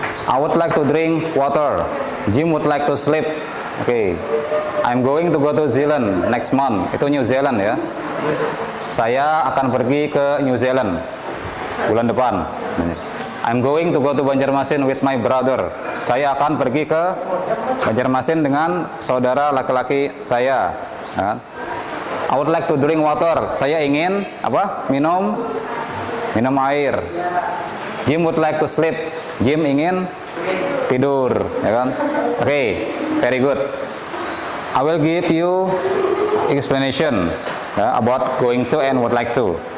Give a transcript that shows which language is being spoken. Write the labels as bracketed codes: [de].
[en] I would like to drink water. Jim would like to sleep. Oke. I'm going to go to Zealand next month. [id] Itu New Zealand ya. Saya akan pergi ke New Zealand bulan depan. [en] I'm going to go to Banjarmasin with my brother. [id] Saya akan pergi ke Banjarmasin dengan saudara laki-laki saya. [en] I would like to drink water. [id] Saya ingin apa? Minum minum air. Jim [en] would like to sleep. [id] Jim ingin tidur, ya kan? [en] Oke, very good. I will give you explanation about going to and would like to.